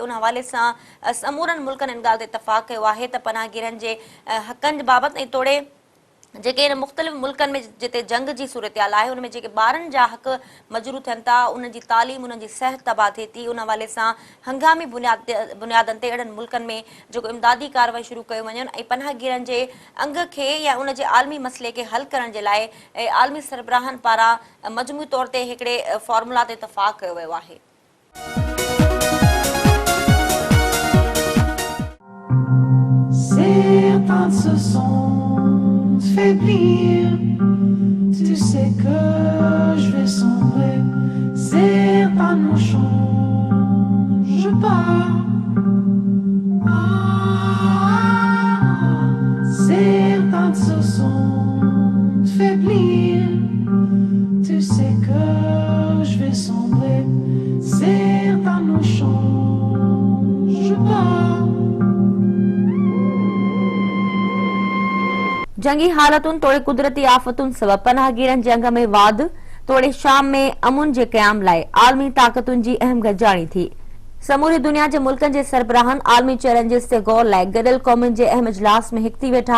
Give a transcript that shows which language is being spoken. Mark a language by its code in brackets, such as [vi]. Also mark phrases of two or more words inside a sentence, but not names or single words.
[sd] उन हवाले सां समूरनि मुल्कनि इन ॻाल्हि ते इतफ़ाक़ कयो आहे त पनाहगीरनि जे हक़नि बाबति ऐं तोड़े जेके इन मुख़्तलिफ़ मुल्कनि में जिते जंग जी सूरतहाल आहे उनमें जेके ॿारनि जा हक़ मजरू थियनि था, उन्हनि जी तालीम, उन्हनि जी सिहत तबाह थिए थी, उन हवाले सां हंगामी बुनियादनि ते अहिड़नि मुल्कनि में जेको इमदादी कार्रवाई शुरू कयूं वञनि ऐं पनाहगीरनि जे अंग खे या उन जे आलमी मसइले खे हल करण जे लाइ आलमी सरबराहनि पारां मजमूई तौर ते हिकिड़े फॉर्मूला ते इतफ़ाक़ कयो वियो आहे। [fr] Faiblir, tu sais que je vais sombrer, certains ne changent pas. Certains se sont faiblir, tu sais que je vais sombrer, certains ne changent pas. [sd] जंगी हालतुनि तोड़े कुदरती आफ़तुनि सबब पनाहगीरनि जे अंग में वाध तोड़े शाम में अमुन जे क़याम लाइ आलमी ताक़तुनि जी अहम गॾिजाणी थी। समूरी दुनिया जे मुल्कनि जे सरबराहनि आलमी चैलेंजिस ते गौर लाइ गॾियल क़ौमुनि जे अहम इजलास में हिकु थी वेठा।